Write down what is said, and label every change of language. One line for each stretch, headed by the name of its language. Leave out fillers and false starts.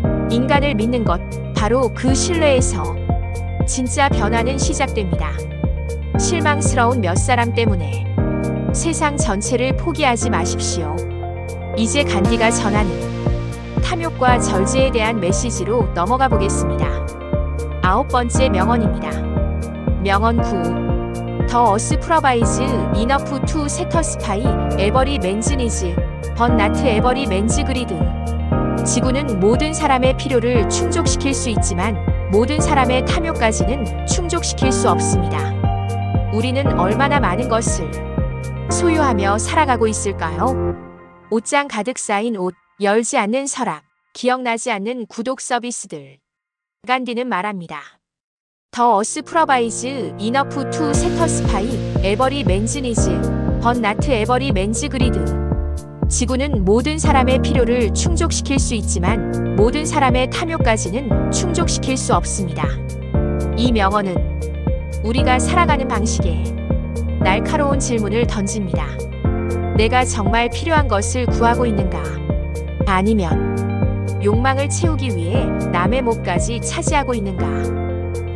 Korean: 인간을 믿는 것, 바로 그 신뢰에서 진짜 변화는 시작됩니다. 실망스러운 몇 사람 때문에 세상 전체를 포기하지 마십시오. 이제 간디가 전하는 탐욕과 절제에 대한 메시지로 넘어가 보겠습니다. 9번째 명언입니다. 명언 9.
English: The earth provides enough to satisfy every man's needs, but not every man's greed.
Korean: 지구는 모든 사람의 필요를 충족시킬 수 있지만 모든 사람의 탐욕까지는 충족시킬 수 없습니다. 우리는 얼마나 많은 것을 소유하며 살아가고 있을까요? 옷장 가득 쌓인 옷, 열지 않는 서랍, 기억나지 않는 구독 서비스들. 간디는 말합니다.
English: The earth provides enough to satisfy every man's needs, but not every man's greed.
Korean: 지구는 모든 사람의 필요를 충족시킬 수 있지만 모든 사람의 탐욕까지는 충족시킬 수 없습니다. 이 명언은 우리가 살아가는 방식에 날카로운 질문을 던집니다. 내가 정말 필요한 것을 구하고 있는가? 아니면 욕망을 채우기 위해 남의 몫까지 차지하고 있는가?